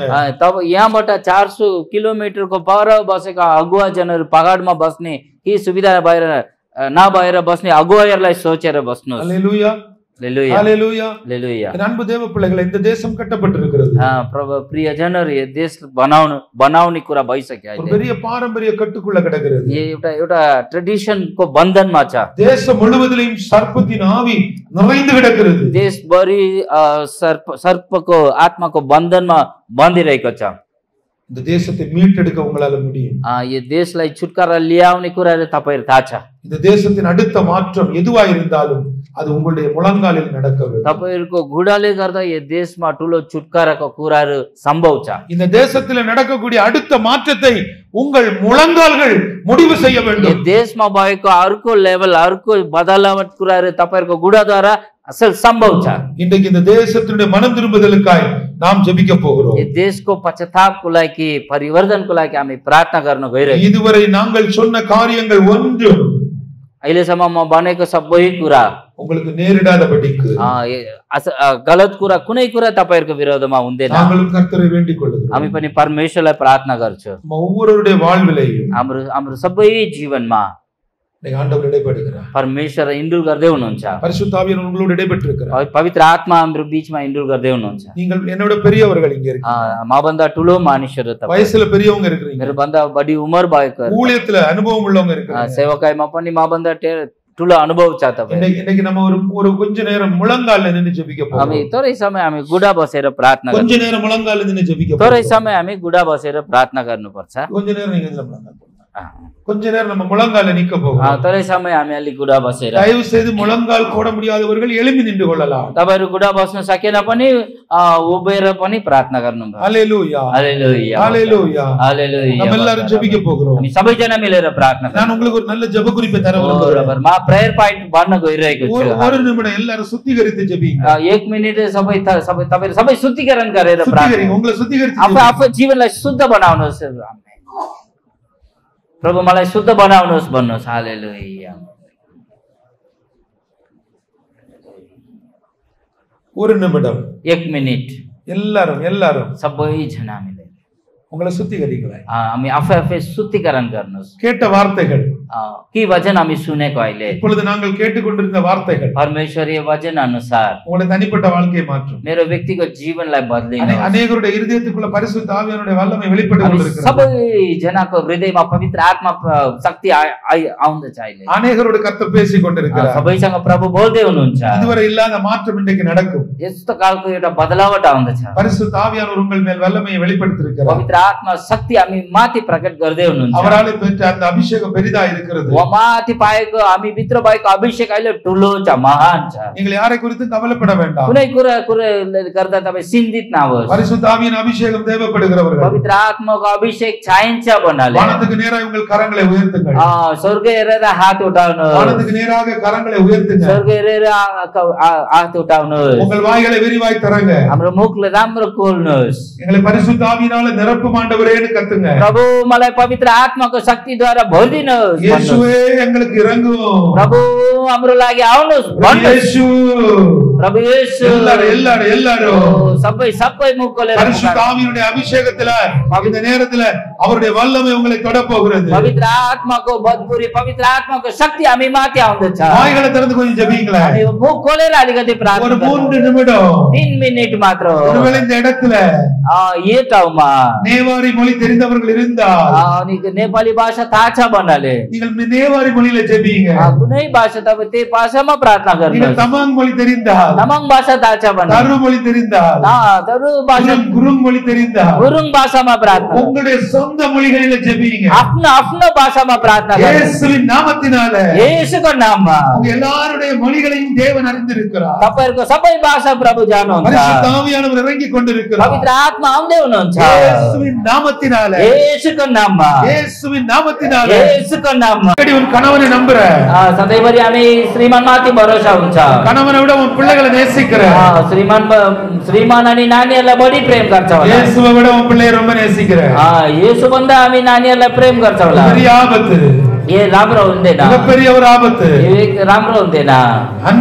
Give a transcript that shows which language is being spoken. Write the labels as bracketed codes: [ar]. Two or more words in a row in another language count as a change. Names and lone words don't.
[ne] तब यहाँबाट 400 किलोमिटरको पर बसेका अगुवाजनहरु पहाडमा बस्ने के सुविधा नभएर बस्ने अगुवाहरूलाई सोचेर बस्नुस्. [ta] அல்லேலூயா. [ne] हालेलुया. [ta] அல்லேலூயா. [ne] हालेलुया. [ta] என் அன்பு தேவ பிள்ளைகளே, இந்த தேசம் கட்டப்பட்டிருக்கிறது. [ne] प्रभु प्रियजनहरु, यो देश बनाउने कुरा भइसक्यो. [ta] ஒரு [ne] अहिले [ta] பெரிய பாரம்பரிய கட்டுக்குள்ள கிடக்கிறது. [ne] यो एउटा ट्रेडिसनको बन्धनमा छ. [ta] தேசம் முழுவதிலும் சர்ப்பத்தின் ஆவி நிறைந்து கிடக்கிறது. [ne] देशभरि सर्पको आत्माको बन्धनमा बन्दिरहेको छ. [ta] இந்த தேசத்தை மீட்டெடுக்க உங்களால முடியும். [ne] यो देशलाई छुटकारा ल्याउने कुराहरु तपाईहरु थाहा छ. [ta] இந்த தேசத்தின் அடுத்த மாற்றம் எதுவா இருந்தாலும் அது உங்களுடைய முழங்காலில் நடக்க வேண்டும். [ne] तपाईहरुको घुडाले गर्दा यो देशमा ठूलो छुटकाराको कुराहरु सम्भव छ. [ta] இந்த தேசத்தில் நடக்கக்கூடிய அடுத்த மாற்றத்தை உங்கள் முழங்கால்கள் முடிவு செய்ய [ne] यो [ta] வேண்டும். [ne] देशमा भएको अर्को लेभल, अर्को बदलावट कुराहरु तपाईहरुको घुडाद्वारा असल सम्भव छ. [ta] இன்றைக்கு இந்த தேசத்தினுடைய மனம் திரும்புதலுக்காய் நாம் ஜெபிக்க போகிறோம். [ne] यो देशको पश्चातापको लागि, परिवर्तनको लागि हामी प्रार्थना गर्न गइरहेका छौं. [ta] இதுவரை நாங்கள் சொன்ன காரியங்கள் ஒன்றும் [ne] अहिलेसम्म म भनेको सबै कुरा [ta] உங்களுக்கு நேரிடாதபடிக்கு [ne] गलत कुरा, कुनै कुरा तपाईहरुको विरोधमा हुँदैन. [ta] நாங்களும் கர்த்தரை வேண்டிக் கொள்கிறோம். [ne] हामी पनि परमेश्वरलाई प्रार्थना गर्छौं. [ta] ஒவ்வொருவருடைய வாழ்விலையும் [ne] हाम्रो सबै जीवनमा [ta] ஆண்டவர் இடைப்படுகிறார். [ne] परमेश्वर इन्डुल गर्दै हुनुहुन्छ. [ta] பரிசுத்த ஆவியானவர் உங்களோடு இடைப்பட்டிருக்கிறார். [ne] पवित्र आत्मा हाम्रो बीचमा इन्डुल गर्दै हुनुहुन्छ. [ta] நீங்கள் என்னோட பெரியவர்கள் இங்க இருக்கீங்க. [ne] मभन्दा ठुलो मानिसहरु तपाईहरु, [ta] வயசுல பெரியவங்க இருக்கீங்க. [ne] मेरो भन्दा बढी उमर भएकोहरु, [ta] ஊழியத்துல அனுபவம் உள்ளவங்க இருக்கீங்க. [ne] सेवकाईमा पनि मभन्दा ठुलो अनुभव छ तपाईहरु. [ta] இன்னைக்கு நம்ம ஒரு கொஞ்ச நேரம் முழங்கால்ல நின்னு ஜெபிக்க போறோம். [ne] हामी थोरै समय हामी गुडा बसेर प्रार्थना [ta] கொஞ்ச நேரம் முழங்கால்ல நின்னு ஜெபிக்க போறோம். [ne] थोरै समय हामी गुडा बसेर प्रार्थना गर्नुपर्छ. [ta] கொஞ்ச நேரம் நீங்க இதுல முழங்கால் போடுங்க. கொஞ்ச நேரம் நம்ம முழங்கால்ல நிக்க போறோம். [ne] थोरै समय हामी अलि गुडा बसेर, [ta] தயவு செய்து முழங்கால் போட முடியாதவர்கள் எழும்பி நின்று கொள்ளலாம். [ne] तपाईहरु गुडा बस्न सकेन पनि उभिएर पनि प्रार्थना गर्नुहुन्छ. [ta] அல்லேலூயா. [ne] हालेलुया. [ta] அல்லேலூயா. [ne] हालेलुया. [ta] நம்ம எல்லாரும் ஜெபிக்க போகிறோம். [ne] हामी सबैजना मिलेर प्रार्थना गर्छौं. [ta] நான் உங்களுக்கு ஒரு நல்ல ஜெப குறிப்பை தர விரும்புகிறேன். [ne] म [en] prayer point [ne] भन्न गइरहेको छु. [ta] ஒரு நிமிடம் எல்லாரும் சுத்திகரித்து ஜெபிங்க. [ne] 1 मिनेट तपाईहरु सबै शुद्धिकरण गरेर प्रार्थना. [ta] சுத்திகரிங்க. उங்களை சுத்திகரித்து [ne] आफू जीवनलाई शुद्ध बनाउनुहोस्. प्रभु मलाई शुद्ध बनाउनुहोस् भन्नुहोस्. हालेलुया. [ta] ஒரு நிமிடம் [ne] 1 मिनेट [ta] எல்லாரும் [ne] सबैजना हामीले [ta] உங்களை சுத்திகரிங்களா. [ne] हामी आफै शुद्धिकरण गर्नुहोस्. [ta] கேட்ட வார்த்தைகள், [ne] के वचन हामी सुनेको अहिले, [ta] இப்பொழுது நாங்கள் கேட்டுக்கொண்டிருந்த வார்த்தைகள் [ne] परमेश्वरीय वचन अनुसार [ta] உங்களுடைய தனிப்பட்ட வாழ்க்கையை மாற்றும். [ne] मेरो व्यक्तिगत जीवनलाई बदलिनुहोस्. [ta] अनेकருடைய இதயத்துக்குள்ள பரிசுத்த ஆவியானவருடைய வல்லமை வெளிப்பட்டு கொண்டிருக்கிறது. [ne] सबैजनाको हृदयमा पवित्र आत्मा शक्ति आउँदैछ अहिले. [ta] अनेकரோடு கர்த்தர் பேசிக் கொண்டிருக்கிறார். [ne] सबैसँग प्रभु बोल्दै हुनुहुन्छ. [ta] இதுவரை इल्लाத மாற்றம் இன்றைக்கு நடக்கும். [ne] यस्तो कालको एउटा बदलावट आउँदैछ. [ta] பரிசுத்த ஆவியானவர் உங்கள் மேல் வல்லமையை வெளிப்படுத்தி இருக்கிறார். [ne] पवित्र आत्मा शक्ति हामी माथि प्रकट गर्दै हुनुहुन्छ. [ta] அவராலே பெற்ற அந்த அபிஷேகம் பெரிதா இருக்கிறது. [ne] माथि पाएको हामी भित्र भएको अभिषेक अहिले ठुलो छ, महान छ। [ta] நீங்கள் யாரை குறித்தும் கவலைப்பட வேண்டாம். [ne] कुनै कुरा गर्दा तपाईँ चिन्तित नहोस्। [ta] பரிசுத்த ஆவியின் அபிஷேகம் தேவைப்படுகிறவர்கள் [ne] पवित्र आत्माको अभिषेक चाहिन्छ भन्नाले [ta] வானத்துக்கு நேராக உங்கள் கரங்களை உயர்த்துங்கள். [ne] स्वर्ग हेरेर हात उठाउनुहोस्। [ta] வானத்துக்கு நேராக கரங்களை உயர்த்துங்கள். [ne] स्वर्ग हेरेर हात उठाउनुहोस्। [ta] உங்கள் வாய்களை விரிவாய் தரங்க. [ne] हाम्रो मुखले राम्रो खोल्नुहोस्। [ta] எங்களை பரிசுத்த ஆவியினால நிரப்பும் ஆண்டவரேன்னு கத்துங்க. [ne] प्रभु मलाई पवित्र आत्माको शक्तिद्वारा भरिदिनुहोस्। [ta] இயேசுவே எங்களுக்கு இறங்கும். [ne] प्रभु हाम्रो लागि आउनुहोस् भन्नुहोस्। [ta] இயேசு [ne] प्रभु येशू [ta] எல்லாரும் [ne] सबै मुख खोलेर [ta] பரிசுத்த ஆவியினுடைய அபிஷேகத்துல இந்த நேரத்துல அவருடைய வல்லமை உங்களை தொட போகிறது. [ne] पवित्र आत्माको बदपुरी पवित्र आत्माको शक्ति हामी माथि आउँदछ। [ta] வாய்களை திறந்து கொஞ்சம் ஜெபிங்களே. [ne] हामी मुख खोलेर अलिकति [ta] ஒரு [ne] प्रार्थना [ta] 3 நிமிடம் [ne] 3 मिनेट मात्र हो। [ta] ஒருவேளை இந்த இடத்துல [ne] यो ठाउँमा [ta] நேவாரி மொழி தெரிந்தவர்கள் இருந்தால் [ne] अनि नेपाली भाषा थाहा छ भन्नाले [ta] நீங்கள் நேவாரி மொழியில ஜெபிங்க. [ne] कुनै भाषा तपाईँ त्यही भाषामा प्रार्थना [ta] நீங்கள் [ne] गर्नुहोस्। [ta] தமாங் மொழி தெரிந்தால், [ne] तामाङ भाषा थाहा छ भन्नाले [ta] தரு மொழி தெரிந்தால், [ne] तरु भाषा [ta] குருங் மொழி தெரிந்தால் [ne] गुरुङ भाषामा प्रार्थना [ta] உங்களுடைய சொந்த மொழிகளில ஜெபிங்க. [ne] आफ्नो आफ्नो भाषामा प्रार्थना गर्नुहोस्। [ta] இயேசுவின் நாமத்தினால [ne] येशूको नाममा [ta] உங்க எல்லாருடைய மொழிகளையும் தேவன் அறிந்திருக்கிறார். [ne] तपाईहरुको सबै भाषा प्रभु जान्नुहुन्छ। [ta] பரிசுத்த ஆவியானவர் இறங்கி கொண்டிருக்கிறார். [ne] पवित्र आत्मा आउँदै हुनुहुन्छ। [ta] இயேசுவின் நாமத்தினால, [ne] येशूको नाममा [ta] இயேசுவின் नामத்தினால [ne] येशूको नाममा [ta] எப்படி உன் கணவனை நம்புற? [ne] सधैँभरि हामी श्रीमानमाथि भरोसा हुन्छ। [ta] கணவனை விட உன் பிள்ளைகளை நேசிக்கிற. [ne] श्रीमान अनि नानीहरूलाई बढी प्रेम गर्छ होला। [ta] இயேசுவை விட உன் பிள்ளையை ரொம்ப நேசிக்கிற. [ne] येशू भन्दा हामी नानीहरूलाई प्रेम गर्छ होला। [ta] பெரிய ஆபத்து. [ne] ए राम्रो हुँदैन, [ta] மிகப்பெரிய ஒரு ஆபத்து. [ne] यो एक राम्रो हुँदैन। [ta] அன்பு